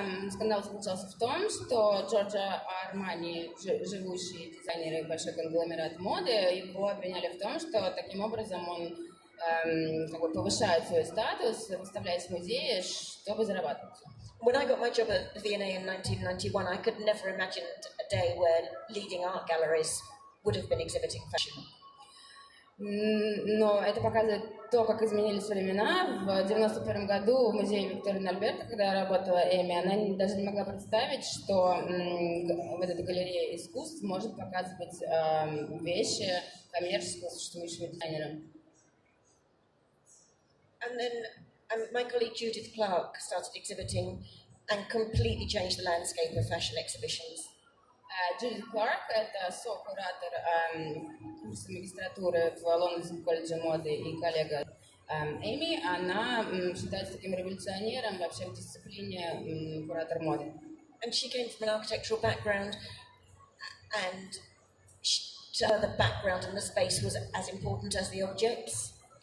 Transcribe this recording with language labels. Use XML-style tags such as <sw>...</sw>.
<ru>Скандал заключался в том, что Джорджо Армани, живущий дизайнер и большой конгломерат моды, его обвиняли в том, что таким образом он повышает свой статус, выставляясь в музее, чтобы зарабатывать.</ru> <en>When I got my job at the V&A in 1991, I could never imagine a day where leading art galleries would have been exhibiting fashion.</en> <ru>Но это показывает то, как изменились времена. В 1991 году в музее Виктории Альберта, когда работала Эми, она даже не могла представить, что вот эта галерея искусств может показывать вещи коммерческого существующего дизайнера.</ru> <en>And then my colleague Judith Clark started exhibiting and completely changed the landscape of fashion exhibitions.</en> <ru>Judith Clark — это со-куратор курса магистратуры в Лондонском колледже моды и коллега Эми. Она считается таким революционером вообще в дисциплине куратор моды.</ru> <en>And she came from an architectural background, and to her the background and the space was as important as the objects.</en>